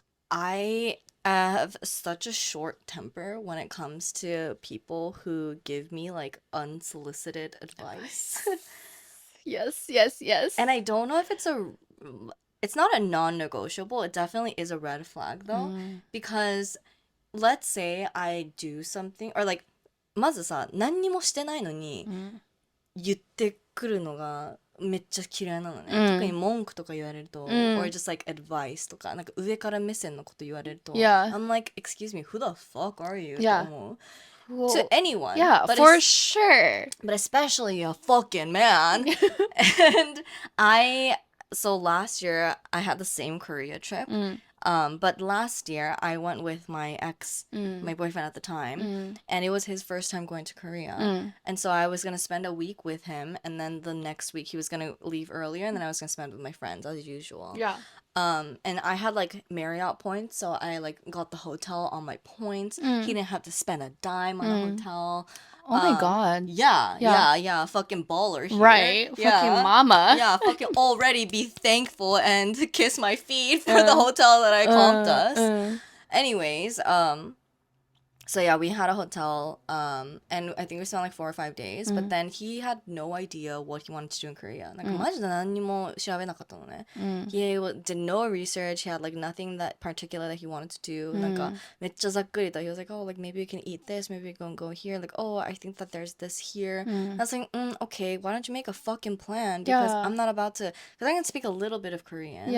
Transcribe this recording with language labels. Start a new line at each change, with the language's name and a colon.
English: I have such a short temper when it comes to people who give me like unsolicited advice. Yes. And I don't know if it's not a non-negotiable. It definitely is a red flag though. Because let's say I do something, or like
Japanese: まずさ、何にもしてないのに言ってくるのがめっちゃ嫌いなのね。特に文句とか言われると、
English: or just like advice
Japanese: とか、なんか上から目線のこと言われると、
English: Yeah. I'm like, excuse me, who the fuck are you? Yeah.
Japanese: と思う。
English: Well, To anyone. yeah, but for sure. But especially a fucking man. And so last year I had the same Korea trip. But last year I went with my ex, my boyfriend at the time, and it was his first time going to Korea. And so I was going to spend a week with him, and then the next week he was going to leave earlier, and then I was going to spend with my friends as usual. Yeah. And I had like Marriott points, so I like got the hotel on my points. He didn't have to spend a dime on the hotel. Oh my God. Yeah, fucking baller here. Right. Yeah. Fucking mama. Yeah, fucking already be thankful and kiss my feet for the hotel that I comped us. Anyways, so yeah, we had a hotel, and I think we spent like 4 or 5 days, but then he had no idea what he wanted to do in Korea.
Japanese: なんかマジで何にも調べなかったのね。
English: He did no research, he had like nothing that particular that he wanted to do.
Japanese: なんかめっちゃざっくりと
English: he was like, oh, like maybe we can eat this, maybe we can go here, like, oh, I think that there's this here. I was like, okay, why don't you make a fucking plan? Because I'm not about to, because I can speak a little bit of Korean.